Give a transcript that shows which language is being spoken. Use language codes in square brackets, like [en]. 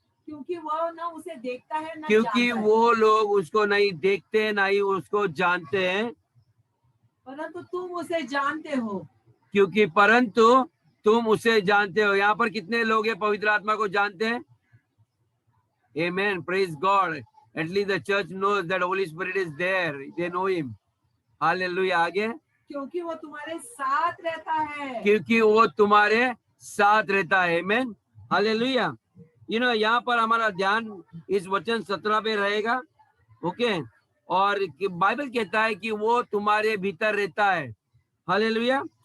[hi] क्योंकि वो न उसे देखता है न क्योंकि जानता वो लोग उसको नहीं देखते ना ही उसको जानते हैं. परंतु तुम उसे जानते हो. परंतु तुम उसे जानते हो. यहाँ पर कितने लोग हैं पवित्र आत्मा को जानते हैं? [en] Amen. Praise God. At least the church knows that Holy Spirit is there. They know him. Hallelujah. [hi] आगे. क्योंकि वो तुम्हारे साथ रहता है. क्योंकि वो तुम्हारे साथ रहता है. [en] Amen. [hi] Hallelujah. यहाँ पर हमारा ध्यान इस वचन 17 पे रहेगा. ओके. और बाइबल कहता है कि वो तुम्हारे भीतर रहता है। हालेलुया।